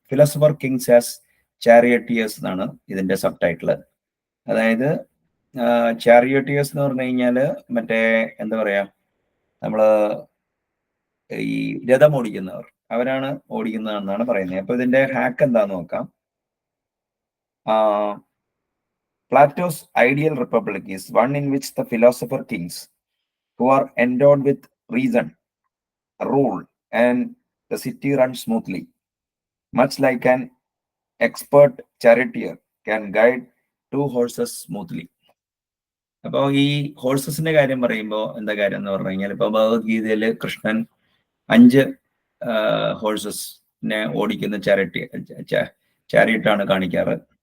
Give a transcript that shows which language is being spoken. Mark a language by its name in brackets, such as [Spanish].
[Malayalam] Philosopher Kings as ചാരിയറ്റിയേഴ്സ് എന്നാണ് ഇതിന്റെ sub title. അതായത് ചാരിയറ്റിയേഴ്സ് എന്ന് പറഞ്ഞു കഴിഞ്ഞാല് മറ്റേ എന്താ പറയാ, നമ്മള് ഈ രഥം ഓടിക്കുന്നവർ, അവരാണ് ഓടിക്കുന്നതെന്നാണ് പറയുന്നത്. അപ്പൊ ഇതിന്റെ ഹാക്ക് എന്താന്ന് നോക്കാം. [English] Plato's ideal republic is one in which the philosopher kings, who are endowed with reason, rule, and the city runs smoothly, much like an expert charioteer can guide 2 horses smoothly. [Malayalam] അപ്പോൾ ഈ ഹോഴ്സസിന്റെ കാര്യം പറയുമ്പോൾ എന്താ കാര്യം എന്ന് പറഞ്ഞു കഴിഞ്ഞാൽ, ഇപ്പൊ ഭഗവത്ഗീതയില് കൃഷ്ണൻ 5 ഹോഴ്സസിനെ ഓടിക്കുന്ന ചാരിയറ്റാണ് കാണിക്കാറ്.